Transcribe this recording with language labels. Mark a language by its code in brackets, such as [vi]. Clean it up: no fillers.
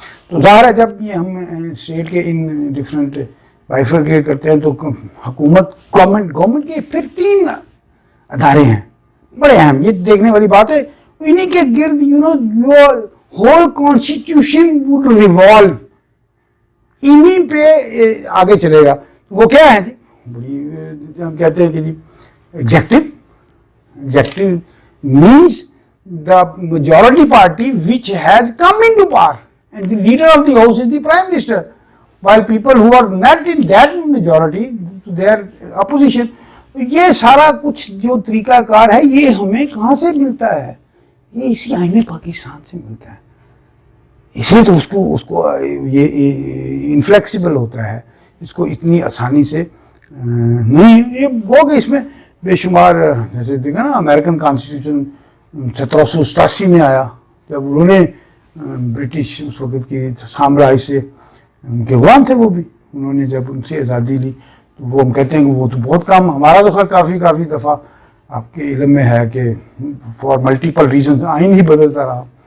[ur] تو ظاہر ہے جب یہ ہم اسٹیٹ کے ان ڈفرینٹ بائیفرکیٹ کرتے ہیں تو حکومت گورنمنٹ کے پھر 3 ادارے ہیں بڑے اہم. یہ دیکھنے والی بات ہے, انہیں کے گرد [en] your whole constitution would revolve, [ur] انہیں پہ آگے چلے گا. وہ کیا ہے جی, بڑی ہم کہتے ہیں کہ جی executive [en] means the majority party which has come into power, and the leader of the house is the prime minister, while people who are not in that majority, they are opposition. [ur] یہ سارا کچھ جو طریقہ کار ہے یہ ہمیں کہاں سے ملتا ہے, یہ اسی آئین پاکستان سے ملتا ہے. اس لیے تو اس کو یہ انفلیکسیبل ہوتا ہے, اس کو اتنی آسانی سے نہیں. یہ وہ کہ اس میں بے شمار جیسے دیکھا نا امریکن کانسٹیٹیوشن 1787 میں آیا, جب انہوں نے برٹش اس وقت کی سامراج سے ان کے غلام تھے وہ بھی, انہوں نے جب ان سے آزادی لی تو وہ ہم کہتے ہیں کہ وہ تو بہت کم, ہمارا تو خیر کافی دفعہ آپ کے علم میں ہے کہ [en] for multiple reasons [ur] آئین ہی بدلتا رہا.